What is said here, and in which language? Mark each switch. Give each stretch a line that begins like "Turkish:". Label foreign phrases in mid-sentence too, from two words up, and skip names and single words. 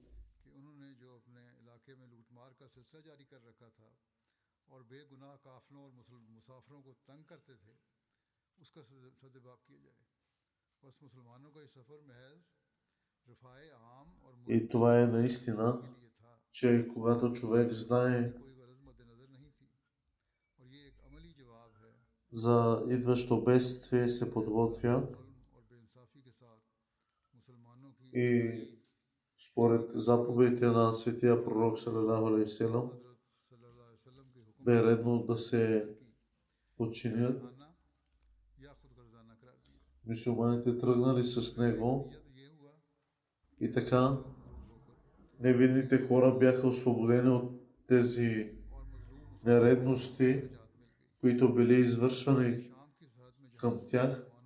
Bulgarian: И това е наистина, че когато човек знае за идващо бедствие, се подготвя и според заповедите на светия пророк
Arabic: صلى الله عليه وسلم
Bulgarian: бе редно да се подчинят. Мюсюлманите тръгнали с него и така невинните хора бяха освободени от тези нередности които били извършвани към тях,